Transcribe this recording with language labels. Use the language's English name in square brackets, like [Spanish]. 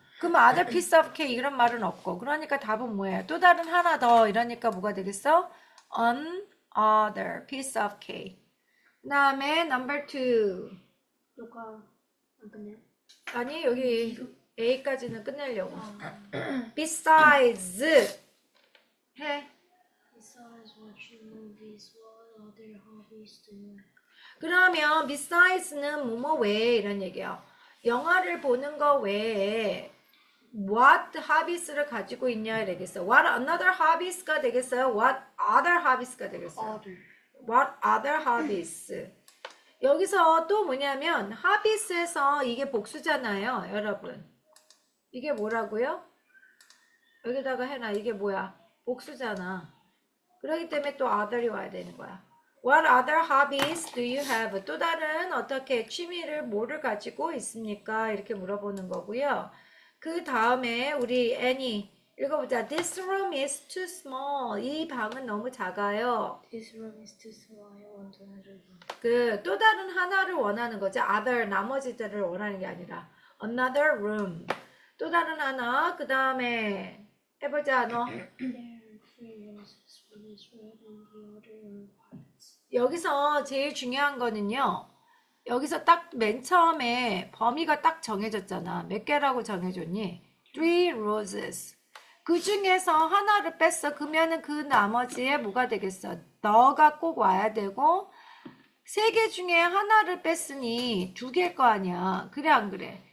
[Korean] 그럼 [English] other piece of cake [Korean] 이런 말은 없고. 그러니까 답은 뭐예요? 또 다른 하나 더 이러니까 뭐가 되겠어? [English] Another piece of cake. [Korean] 그 다음에 number 2. 녹화 안 끝내요? 아니 여기 A까지는 끝내려고. 아. Besides 해. [English] Besides watching movies, what other hobbies do you have? [Korean] 그러면 besides는 뭐뭐 외에 이런 얘기예요. 영화를 보는 거 외에 [English] what hobbies [Korean] 를 가지고 있냐 이러겠어. [English] What another hobbies가 되겠어요? What other hobbies가 되겠어요? Other. What other hobbies? [Korean] 여기서 또 뭐냐면 hobbies에서 이게 복수잖아요, 여러분. 이게 뭐라고요? 여기다가 해놔. 이게 뭐야? 복수잖아. 그렇기 때문에 또 other이 와야 되는 거야. [English] What other hobbies do you have? [Korean] 또 다른 어떻게 취미를 뭐를 가지고 있습니까? 이렇게 물어보는 거고요. 그 다음에 우리 Annie 읽어보자. [English] This room is too small. [Korean] 이 방은 너무 작아요. [English] This room is too small. I want another room. [Korean] 그 또 다른 하나를 원하는 거죠. Other 나머지들을 원하는 게 아니라 [English] another room. [Korean] 또 다른 하나. 그 다음에 해보자 너. [English] There are 3 roses. One is red and the other are white. [Korean] 여기서 제일 중요한 거는요. 여기서 딱 맨 처음에 범위가 딱 정해졌잖아. 몇 개라고 정해줬니? 3 roses. 그 중에서 하나를 뺐어. 그러면은 그 나머지에 뭐가 되겠어? 너가 꼭 와야 되고 3개 중에 하나를 뺐으니 2개일 거 아니야. 그래 안 그래?